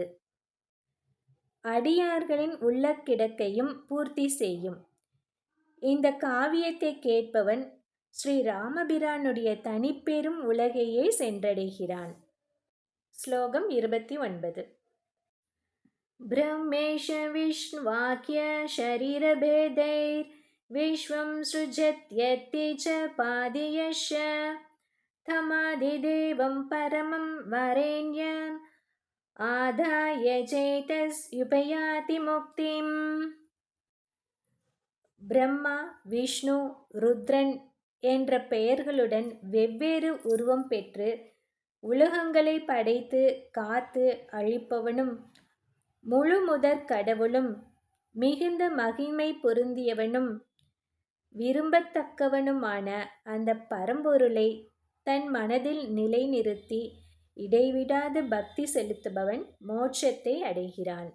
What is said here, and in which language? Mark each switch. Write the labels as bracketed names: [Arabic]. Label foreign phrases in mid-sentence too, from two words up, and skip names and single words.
[Tamil] அடியார்களின் உள்ள கிடக்கையும் பூர்த்தி செய்யும். இந்த காவியத்தை கேட்பவன் ஸ்ரீ ராமபிரானுடைய தனிப்பெரும் உலகையே சென்றடைகிறான். ஸ்லோகம் 29. [Sanskrit] ब्रह्मेश विष्णुवाक्य शरीरभेदैर्विश्वं सृजत्यत्ति च पादयश्च तमादिदेवं परमं वरेण्यम् आदाय चेतस्युपयाति मुक्तिम्. [Tamil] பிரம்மா, விஷ்ணு, ருத்ரன் என்ற பெயர்களுடன் வெவ்வேறு உருவம் பெற்று உலகங்களை படைத்து காத்து அழிப்பவனும் முழுமுதற் கடவுளும் மிகுந்த மகிமை பொருந்தியவனும் விரும்பத்தக்கவனுமான அந்த பரம்பொருளை தன் மனதில் நிலைநிறுத்தி இடைவிடாது பக்தி செலுத்துபவன் மோட்சத்தை அடைகிறான்.